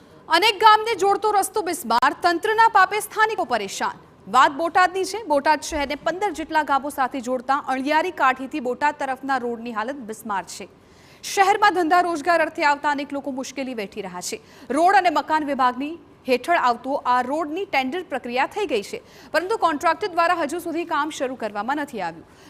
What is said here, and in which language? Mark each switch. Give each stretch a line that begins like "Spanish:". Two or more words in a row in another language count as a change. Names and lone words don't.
Gujarati: અનેક ગામને જોડતો રસ્તો બિસ્માર, તંત્રના પાપે સ્થાનિકો પરેશાન। વાત બોટાદની છે। બોટાદ શહેરને 15 જેટલા ગામો સાથે જોડતા અણિયારી કાઠીથી બોટાદ તરફના રોડની હાલત બિસ્માર છે। શહેરમાં ધંધા રોજગાર અર્થે આવતા અનેક લોકો મુશ્કેલી વેઠી રહ્યા છે। રોડ અને મકાન વિભાગની હેઠળ આવતો આ રોડની ટેન્ડર પ્રક્રિયા થઈ ગઈ છે, પરંતુ કોન્ટ્રાક્ટર દ્વારા હજુ સુધી કામ શરૂ કરવામાં નથી આવ્યું।